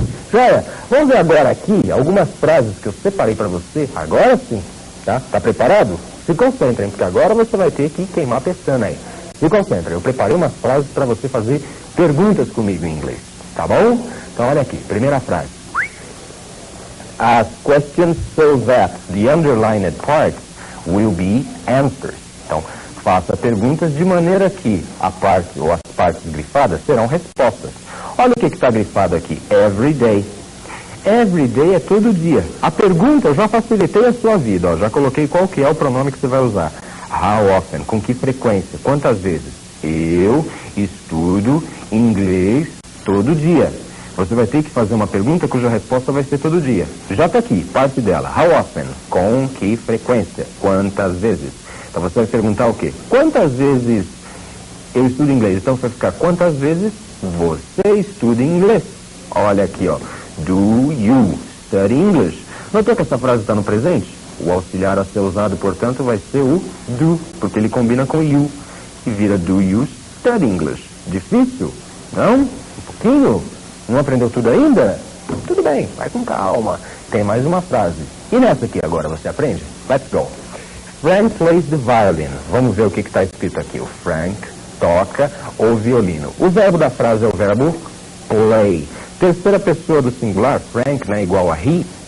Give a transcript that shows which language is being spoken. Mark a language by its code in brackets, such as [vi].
[pt] Joia, vamos ver agora aqui algumas frases que eu separei para você. Agora sim, tá? Tá preparado? Se concentrem, porque agora você vai ter que queimar a pestana aí. Se concentrem, eu preparei umas frases para você fazer perguntas comigo em inglês. Tá bom? Então, olha aqui, primeira frase. [en] Ask questions so that the underlined parts will be answers. [pt] Então, faça perguntas de maneira que a parte ou as partes grifadas serão respostas. Olha o que está grifado aqui. Every day. Every day é todo dia. A pergunta, eu já facilitei a sua vida. Ó, já coloquei qual que é o pronome que você vai usar. [en] How often? [pt] Com que frequência? Quantas vezes? Eu estudo inglês todo dia. Você vai ter que fazer uma pergunta cuja resposta vai ser todo dia. Já está aqui, parte dela. [en] How often? [pt] Com que frequência? Quantas vezes? Então você vai perguntar o quê? Quantas vezes eu estudo inglês? Então você vai ficar, quantas vezes você estuda inglês? Olha aqui, ó. [en] Do you study English? [pt] Notou que essa frase está no presente? O auxiliar a ser usado, portanto, vai ser o do, porque ele combina com you. E vira [en] do you study English. [pt] Difícil? Não? Um pouquinho? Não aprendeu tudo ainda? Tudo bem, vai com calma. Tem mais uma frase. E nessa aqui agora você aprende? [en] Let's go. Frank plays the violin. [pt] Vamos ver o que está escrito aqui. O Frank toca o violino. O verbo da frase é o verbo play. Terceira pessoa do singular, Frank, né, igual a he.